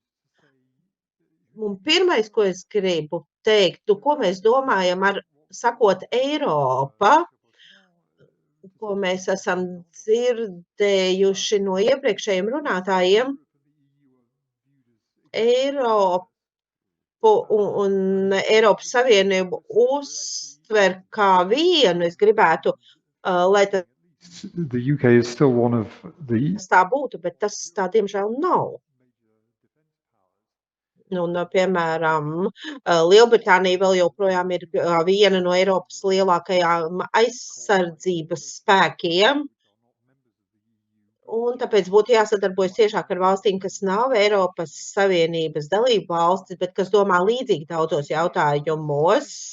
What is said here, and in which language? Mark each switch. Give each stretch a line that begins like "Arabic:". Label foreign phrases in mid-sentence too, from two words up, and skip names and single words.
Latvian: Un pirmais, ko es gribu teikt, ko mēs domājam ar sakot Eiropa, ko mēs esam dzirdējuši no iepriekšējiem runātājiem, Eiropu un Eiropas Savienību uztver kā vienu. Es gribētu, lai
English: The UK is still one of the
Latvian: tas tā būtu, bet tas tā diemžēl nav. Un, piemēram, Lielbritānija vēl joprojām ir viena no Eiropas lielākajām aizsardzības spēkiem, un tāpēc būtu jāsadarbojas ciešāk ar valstīm, kas nav Eiropas Savienības dalību valstis, bet kas domā līdzīgi daudzos jautājumos.